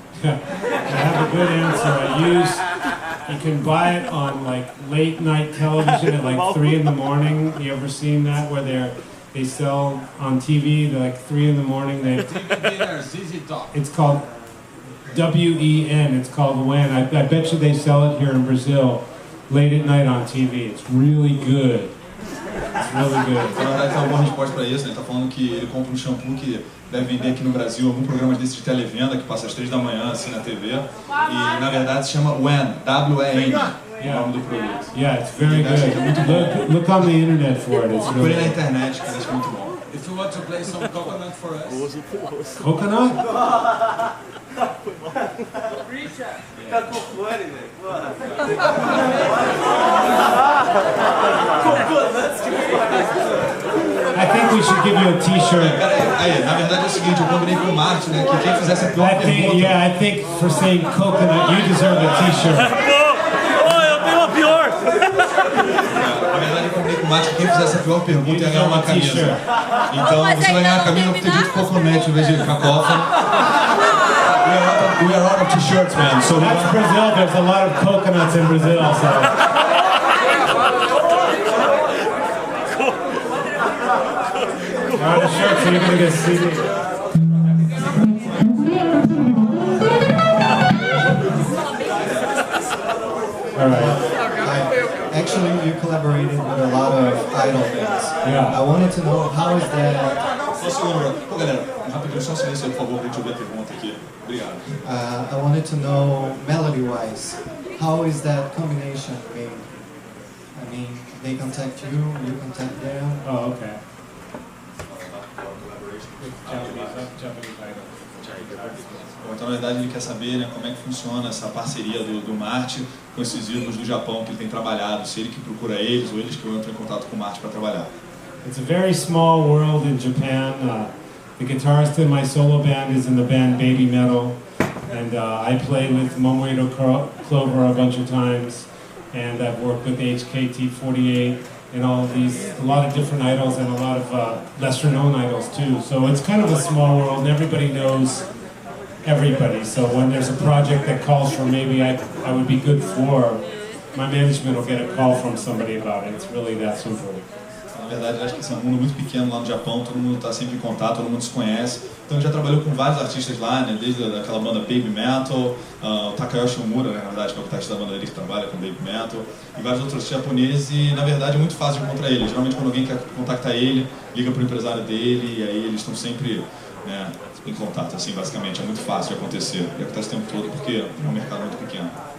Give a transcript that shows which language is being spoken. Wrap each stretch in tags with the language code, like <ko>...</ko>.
<en>I have a good answer. You can buy it on like late night television at like 3 in the morning. You ever seen that where they sell on TV, they're like 3 in the morning. It's called WEN, it's called WEN. I bet you they sell it here in Brazil late at night on TV. It's really good. It's really good.</en> <pt>Na verdade, tem alguma resposta para isso. Ele está falando que ele compra um shampoo que deve vender aqui no Brasil, algum programa desse de televenda que passa às 3 da manhã, assim, na TV. E, na verdade, se chama WEN, W-E-N, o nome do produto.</pt> <en>Yeah, it's very good. Look on the internet for it. It's</en> <pt>Procure</pt> <en>really</en> <pt>na</pt> <en>good.</en> <pt>internet, que eu acho muito bom.</pt> <en>If you want to play some coconut for us. Coconut?</en> <pt>Tá com fone, velho.</pt> <en>I think we should give you a t-shirt.</en> <pt>Aí, na verdade é o seguinte, eu combinei com o Marty, né, que quem fizesse a pior pergunta...</pt> <en>Yeah, I think for saying coconut, you deserve a t-shirt.</en> <pt>Eu tenho uma pior! Na verdade eu combinei com o Marty que quem fizesse a pior pergunta ia ganhar uma camisa. Então você vai ganhar a camisa por ter dito coconut em vez de cacófano.</pt> <en>We are out of t-shirts, man. So That's Brazil. There's a lot of coconuts in Brazil. So. You're out of shirts, so you're gonna get CD. All right. Actually, you collaborated with a lot of idol bands. Yeah. I wanted to know how is that.</en> <pt>Só um segundo, pô, galera, rapidinho, só um silêncio aí, por favor, pra gente ouvir a pergunta aqui. Obrigado.</pt> <en>I wanted to know melody-wise, how is that combination made? I mean, they contact you, you contact them. Oh, okay. Japanese idol.</en> <pt>Bom, então, na verdade, ele quer saber, né, como é que funciona essa parceria do Marty com esses ídolos do Japão que ele tem trabalhado, se ele que procura eles ou eles que entram em contato com o Marty para trabalhar.</pt> <en>It's a very small world in Japan. The guitarist in my solo band is in the band Baby Metal, and I play with Momoito Clover a bunch of times, and I've worked with HKT48 and all of these, a lot of different idols and a lot of lesser known idols too. So it's kind of a small world and everybody knows everybody. So when there's a project that calls for maybe I would be good for, my management will get a call from somebody about it. It's really that simple.</en> <pt>Na verdade, eu acho que esse é um mundo muito pequeno lá no Japão, todo mundo está sempre em contato, todo mundo se conhece. Então ele já trabalhou com vários artistas lá, né, desde aquela banda Baby Metal, o Takayoshi Omura, né, na verdade, que é o guitarrista da banda dele que trabalha com Baby Metal, e vários outros japoneses, e na verdade é muito fácil de encontrar ele. Geralmente quando alguém quer contactar ele, liga para o empresário dele, e aí eles estão sempre, né, em contato, assim, basicamente. É muito fácil de acontecer, e acontece o tempo todo porque é um mercado muito pequeno.</pt>